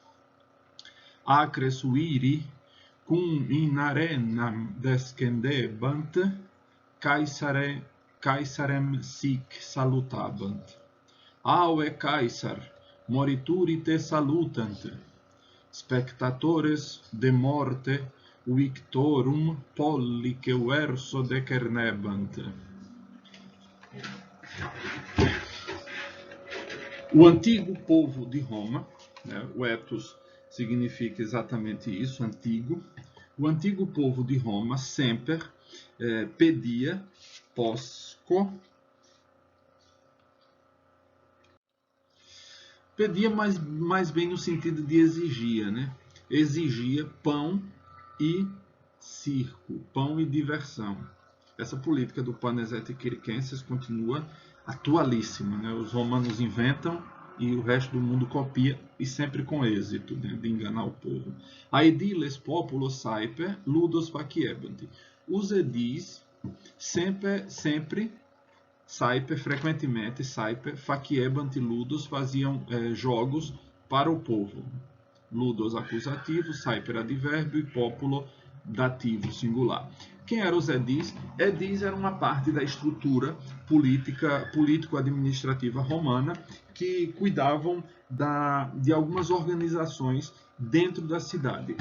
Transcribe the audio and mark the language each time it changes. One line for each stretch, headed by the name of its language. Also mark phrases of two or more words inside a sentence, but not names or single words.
Latin: Acres uiri cum in arenam descendebant, Caesarem sic salutabant. Aue Caesar, morituri te salutant, spectatores de morte victorum pollice verso decernebant.
Portuguese: O antigo povo de Roma, né, o ethos significa exatamente isso, antigo. O antigo povo de Roma sempre pedia posco, pedia mais bem no sentido de exigia, né? Exigia pão e circo, pão e diversão. Essa política do
Latin: panes et circenses
Portuguese: continua atualíssima, né? Os romanos inventam e o resto do mundo copia, e sempre com êxito, né, de enganar o povo.
Latin: Aediles populo saepe ludos faciebant.
Portuguese: Os edis sempre saepe, frequentemente saepe,
Latin: faciebant ludos,
Portuguese: faziam jogos para o povo. Ludos acusativo, saepe advérbio e populo dativo singular. Quem eram os edis? Edis eram uma parte da estrutura político-administrativa romana que cuidavam de algumas organizações dentro da cidade.